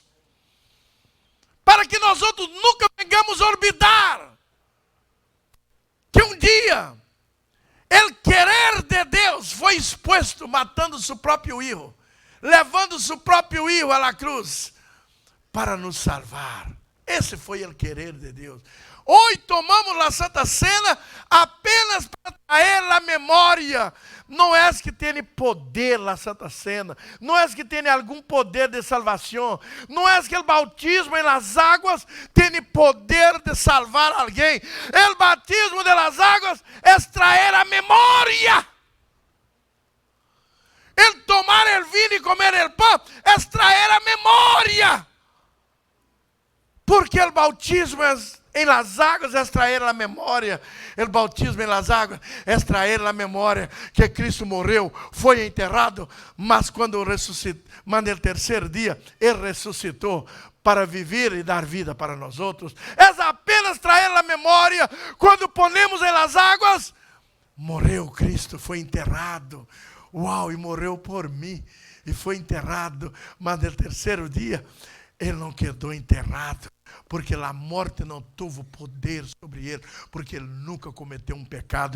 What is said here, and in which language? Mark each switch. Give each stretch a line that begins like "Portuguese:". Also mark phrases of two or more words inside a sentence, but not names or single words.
Portuguese: Para que nós outros nunca venhamos a olvidar que um dia o querer de Deus foi expuesto matando seu próprio filho, levando seu próprio filho à cruz para nos salvar. Esse foi o querer de Deus. Hoje tomamos a Santa Cena apenas para trazer a memória. Não é que tem poder a Santa Cena, não é que tem algum poder de salvação, não é que o bautismo em las águas tem poder de salvar alguém. O batismo de las águas é trazer a memória.
Spanish: El tomar el
Portuguese: vinho e comer el pão é trazer a memória. Porque o bautismo em las águas é trazer a memória. O bautismo em las águas é trazer a memória que Cristo morreu, foi enterrado, mas quando ressuscitou, mas no terceiro dia, Ele ressuscitou para viver e dar vida para nós outros. É apenas trazer a memória. Quando ponemos em las águas, morreu Cristo, foi enterrado. Uau, e morreu por mim, e foi enterrado, mas no terceiro dia, Ele não quedou enterrado, porque a morte não teve poder sobre ele, porque ele nunca cometeu um pecado.